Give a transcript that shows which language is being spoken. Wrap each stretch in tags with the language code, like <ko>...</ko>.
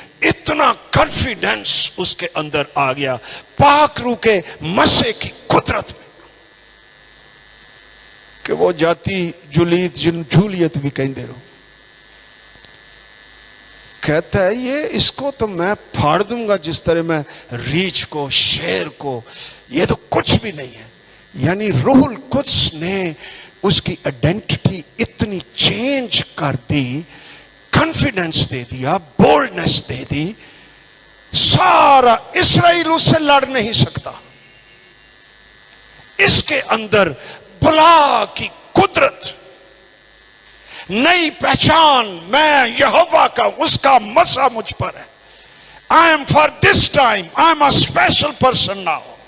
<ur>اتنا کانفیڈنس اس کے اندر آ گیا پاک روح کے مسے کی قدرت میں کہ وہ جاتی جولیت جن جولیت بھی کہندے ہو. کہتا ہے یہ اس کو تو میں پھاڑ دوں گا جس طرح میں ریچھ کو, شیر کو. یہ تو کچھ بھی نہیں ہے. یعنی روح القدس نے اس کی آئیڈینٹی اتنی چینج کر دی, کانفیڈنس دے دیا, بولڈنس دے دی. سارا اسرائیل اس سے لڑ نہیں سکتا. اس کے اندر بلا کی قدرت, نئی پہچان, میں یہوہ کا, اس کا مسا مجھ پر ہے.</ur> <en>I am for this time, I am a special person now.</en>